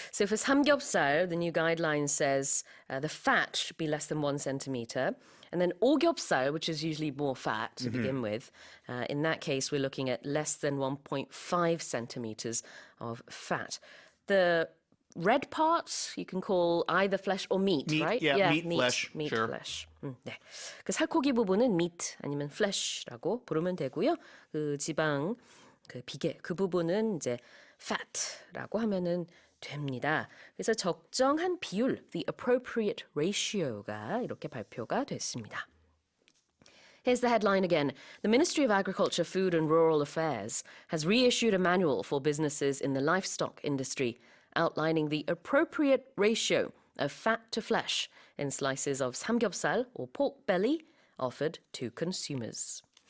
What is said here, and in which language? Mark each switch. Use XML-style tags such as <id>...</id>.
<en>So for samgyeopsal, the new guideline says the fat should be less than 1 centimeter. And then ogyeopsal, which is usually more fat to begin with, in that case, we're looking at less than 1.5 centimeters of fat. The red part you can call either flesh or meat, right? Yeah, meat, flesh. Meat, sure. flesh. 네.</en> <ko>그 살코기 부분은 meat 아니면 flesh라고 부르면 되고요. 그 지방, 그 비계, 그 부분은 이제 fat라고 하면은 됩니다. 그래서 적정한 비율,</ko> <en>the appropriate ratio</en> <ko>가 이렇게 발표가 됐습니다.</ko> <en>Here's the headline again. The Ministry of Agriculture, Food and Rural Affairs has reissued a manual for businesses in the livestock industry outlining the appropriate ratio of fat to flesh in slices of 삼겹살 or pork belly offered to consumers.</en>